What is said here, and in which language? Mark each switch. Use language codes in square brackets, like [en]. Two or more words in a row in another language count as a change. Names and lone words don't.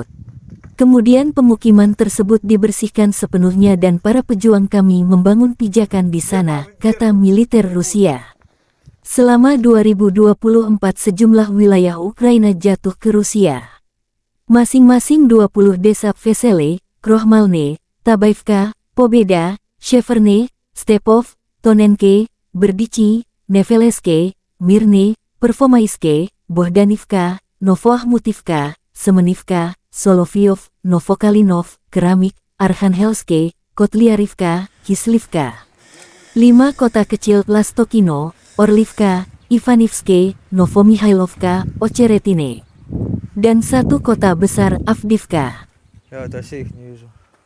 [id] Kemudian pemukiman tersebut dibersihkan sepenuhnya dan para pejuang kami membangun pijakan di sana, kata militer Rusia. Selama 2024 sejumlah wilayah Ukraina jatuh ke Rusia. Masing-masing 20 desa Vesele, Krohmalne, Tabaivka, Pobeda, Sheverne, Stepov, Tonenke, Berdichi, Neveleske, Mirne, Pervomaiske, Bohdanivka, Novoahmutivka, Semenivka, Solovyov, Novokalinov, Keramik, Arkhangelske, Kotliarivka, Kislivka. 5 kota kecil Lastokino, Orlivka, Ivanivske, Novomihailovka, Ocheretine. Dan 1 kota besar Avdivka. [ru] Я вот вообще их не вижу.